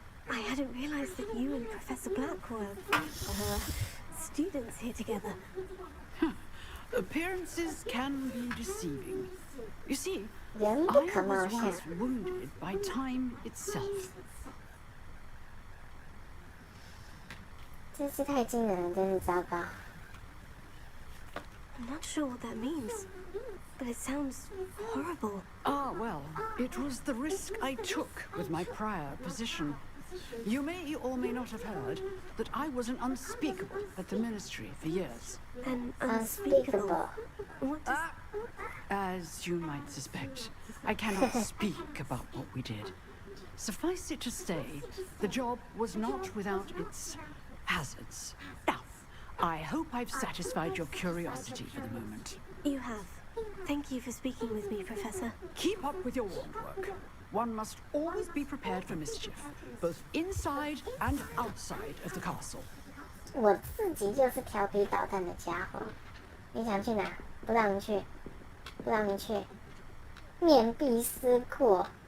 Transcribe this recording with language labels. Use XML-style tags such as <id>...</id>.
<en>I hadn't realized that you and Professor Black were students here together. Appearances can be deceiving. You see, I</en> <zh>人不可貌</zh> <en>was</en> <zh>相。</zh> <en>once wounded by time itself.</en> <zh>真是太惊人了，真是糟糕。</zh> <en>I'm not sure what that means, but it sounds horrible. Ah, well, it was the risk I took with my prior position. You may or may not have heard that I was an unspeakable at the ministry for years. An unspeakable. What does... As you might suspect, I cannot speak about what we did. Suffice it to say, the job was not without its hazards. Now, I hope I've satisfied your curiosity for the moment. You have. Thank you for speaking with me, Professor. Keep up with your wand work. One must always be prepared for mischief, both inside and outside of the castle.</en> <zh>我自己就是调皮捣蛋的家伙。你想去哪？不让你去，不让你去。面壁思过。</zh>